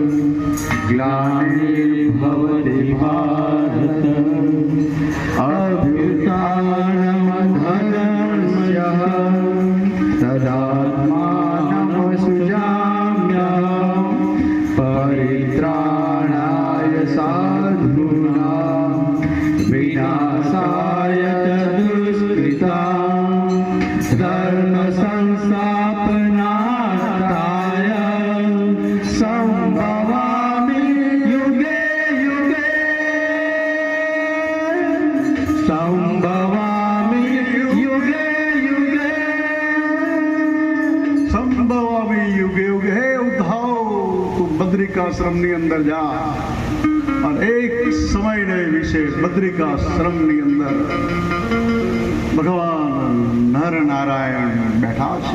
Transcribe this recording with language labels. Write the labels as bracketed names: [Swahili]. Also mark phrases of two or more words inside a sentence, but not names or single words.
[Sanskrit] ग्लानिर्भवति भारत, अभ्युत्थानमधर्मस्य तदात्मानं सृजाम्यहम्, परित्राणाय साधूनां विनाशाय दुष्कृतां, धर्म संस्थापनार्थाय संभवामि युगे युगे, संभवामि युगे युगे, સંભવામી યુગે યુગે. [Gujarati] હે ઉદ્ધવ તું બદ્રિકાશ્રમની અંદર જા અને એક સમયને વિશે બદ્રિકાશ્રમની અંદર ભગવાન નર નારાયણ બેઠા છે.